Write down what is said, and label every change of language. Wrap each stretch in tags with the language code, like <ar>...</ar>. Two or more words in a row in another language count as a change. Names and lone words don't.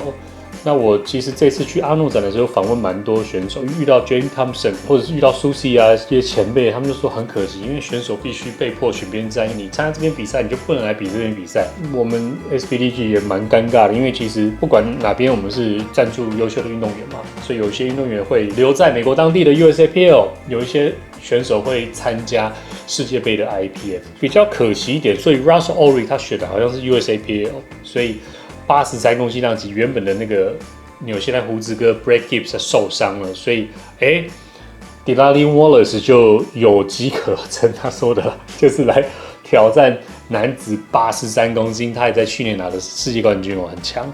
<zh>那我其實這次去阿諾展的時候訪問蠻多選手，遇到 Jane Thompson 或者是遇到 Susie 啊這些前輩，他們就說很可惜，因為選手必須被迫選邊站，你參加這邊比賽你就不能來比這邊比賽。我們 SBDG 也蠻尷尬的，因為其實不管哪邊我們是贊助優秀的運動員嘛，所以有些運動員會留在美國當地的 USAPL， 有一些選手會參加世界杯的 IPF， 比較可惜一點。所以 Russell Ory 他選的好像是 USAPL， 所以83公斤量級原本的那個紐西蘭鬍子哥 Brad Gibbs 受傷了，所以Delaney Wallace 就有機可乘，他說的就是來挑戰男子83公斤，他也在去年拿的世界冠軍很強。</zh>